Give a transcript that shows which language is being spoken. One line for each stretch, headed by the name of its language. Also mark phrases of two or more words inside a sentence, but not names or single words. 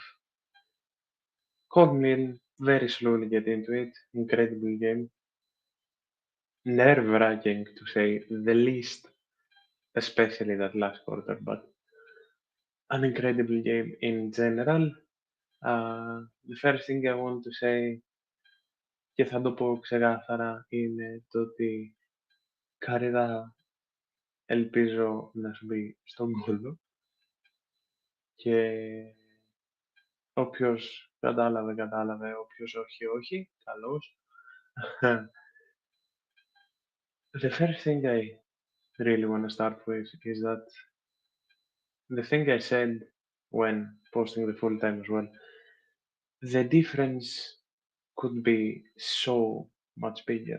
English: Calmly and very slowly get into it. Incredible game. Nerve-wracking to say the least, especially that last quarter, but an incredible game in general. The first thing I want to say,
Greek: και θα το πω ξεκάθαρα, είναι το ότι Καρύδα ελπίζω να σου μπει στον κόλλο και όποιος κατάλαβε, κατάλαβε, όποιος όχι, όχι, καλώς.
English: The first thing I really want to start with is that the thing I said when posting the full time as well, the difference could be so much bigger.